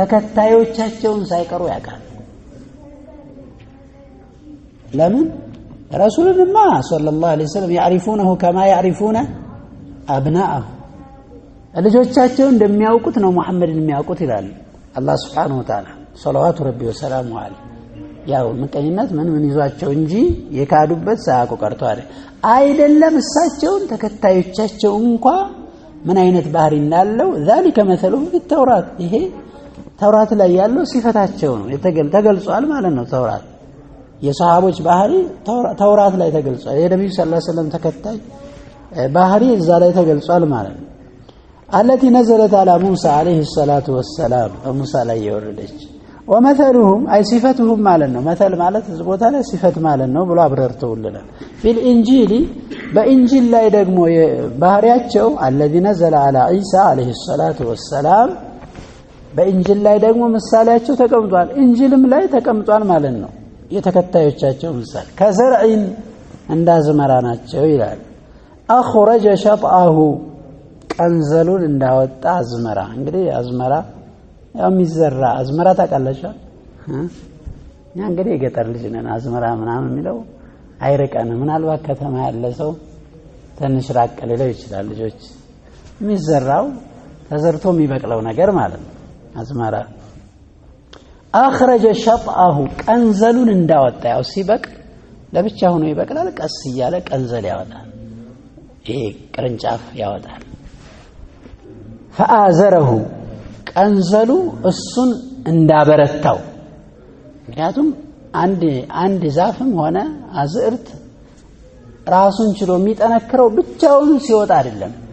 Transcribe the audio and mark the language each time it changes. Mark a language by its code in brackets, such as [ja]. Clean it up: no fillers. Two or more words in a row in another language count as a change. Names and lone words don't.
[am] ተከታዮቻቸውን ሳይቀሩ ያውቃሉ። ለምን ረሱልንማ [ar] صلى الله عليه وسلم يعرفونه كما يعرفون أبناءهم [am] ልጆቻቸው እንደሚያውቁት ነው መሐመድን የሚያውቁት ይላል አላህ Subhanahu [ar] وتعالى صلوات ربي وسلامه عليه [am] ያው ምቀኝነት ምን ይዟቸው እንጂ የካዱበት ሳያውቁ ቀርቷል አይደለም እሳቸውን ተከታዮቻቸው እንኳን ምን አይነት ባህሪ እንዳለው [ar] ذلك مثله في التوراة [am] ይሄ ተውራት ላይ ያለው ሲፈታቸው ነው ተገልጿል ማለት ነው ተውራት የሰሃቦች ባህሪ ተውራት ላይ ተገልጿል የነብዩ [ar] صلى الله عليه وسلم [am] ተከታይ ባህሪ እዛ ላይ ተገልጿል ማለት ነው [ar] التي نزلت على موسى عليه الصلاة والسلام [am] موسى ላይ የወረደች [ar] ومثلهم أي صفتهم مالنا مثل مالت زبوتا لا صفة مالنا [am] ብሎ አብራርተውልናል [ar] في الانجيل بانجيل [am] ላይ ደግሞ ባህሪያቸው [ar] الذي نزل على عيسى عليه الصلاة والسلام [am] በእንጂል ላይ ደግሞ ምሳሌያቸው ተቀምጧል እንጂልም ላይ ተቀምጧል ማለት ነው የተከታዮቻቸው ምሳሌ ከዘርዒን እንዳዝመራ ናቸው ይላል [ar] اخرج شطأه [am] ቀንዘሉን እንዳወጣ አዝመራ እንግዲህ አዝመራ ያው የሚዘራ አዝመራ ታውቃላችሁ ያ እንግዲህ የገጠር ልጅ ነን አዝመራ ምናምን የሚለው አይርቀንም ምናልባት ከተማ ያለ ሰው ትንሽ ራቅ ሊለው ይችላል ልጆች የሚዘራው ተዘርቶ የሚበቅለው ነገር ማለት ነው አዝመራ [ar] اخرج شطأه [am] ቀንዘሉን እንዳወጣ ያው ሲበቅ ለብቻ ሆኖ ይበቅላል ቀስ እያለ ቀንዘል ያወጣል ይሄ ቅርንጫፍ ያወጣል فآزره ቀንዘሉ እሱን እንዳበረታው ምክንያቱም አንድ ዛፍም ሆነ አዝርት ራሱን ችሎ የሚጠነክረው ብቻውን ሲወጣ አይደለም